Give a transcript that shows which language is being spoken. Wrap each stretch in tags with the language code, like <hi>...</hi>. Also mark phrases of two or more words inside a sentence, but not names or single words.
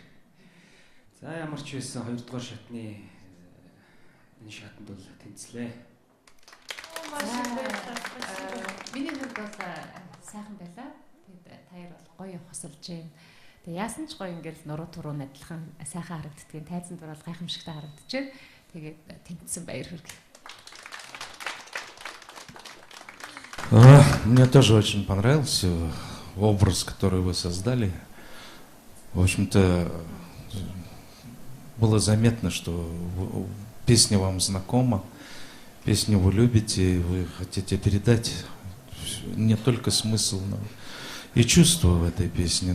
<mn>За ямар ч байсан 2 дугаар шатны энэ шатанд бол тэнцлээ. Миний хувьд бол сайхан байлаа. Тэгээд таяр бол гоё хосолж байна. Тэгээд яасан ч гоё ингээл нуруу туруу адилхан сайхан харагддгийг тайзан дурал гайхамшигтай харагдаж байна. Тэгээд тэнцсэн баяр хүргэе.</mn> <ru>Мне тоже очень понравился образ, который вы создали. В общем-то, было заметно, что песня вам знакома, песню вы любите, вы хотите передать не только смысл, но и чувства в этой песне.</ru>